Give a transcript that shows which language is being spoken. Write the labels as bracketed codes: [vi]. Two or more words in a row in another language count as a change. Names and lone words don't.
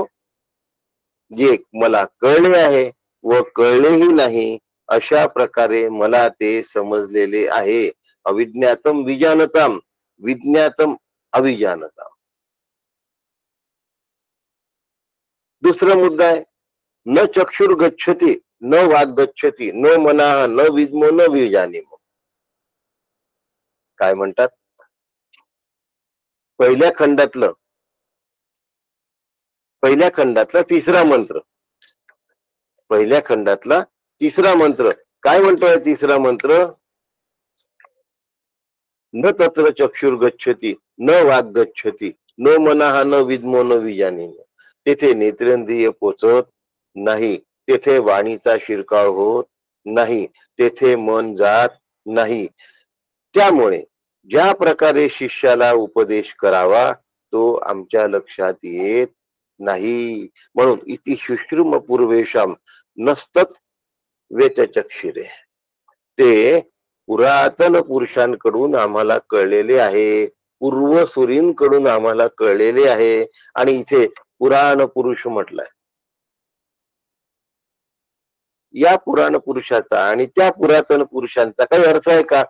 [mr] जे मला कळले आहे व कळलेही नाही अशा प्रकारे मला ते समजलेले आहे. [sa] अविज्ञातम विजानताम विज्ञातम अविजानताम. [mr] दुसरा मुद्दा आहे, [sa] न चक्षुर गच्छति न वाग गच्छति न मना न विद्मो न विजानीमो. [mr] काय म्हणतात? पहिल्या खंडातला तिसरा मंत्र, पहिल्या खंडातला तिसरा मंत्र काय म्हणतोय? तिसरा मंत्र, [sa] न तत्र चक्षुर गच्छति न वाग गच्छति न मनाह न विद्मो न विजानीमो. [mr] तेथे नेत्रेंद्रिय पोचत नाही, तेथे वाणीचा शिरकाव होत नाही, तेथे मन जात नाही. त्यामुळे ज्या प्रकारे शिष्याला उपदेश करावा तो आमच्या लक्षात येत नाही. [sa] म्हणून इति शुश्रुम पूर्वेशम नस्तत वेतचक्षिरे. [mr] ते पुरातन पुरुषांकडून आम्हाला कळलेले आहे, पूर्वसुरींकडून आम्हाला कळलेले आहे. आणि इथे पुराण पुरुष म्हटलाय. या पुराण पुरुषाचा आणि त्या पुरातन पुरुषांचा काही अर्थ आहे का?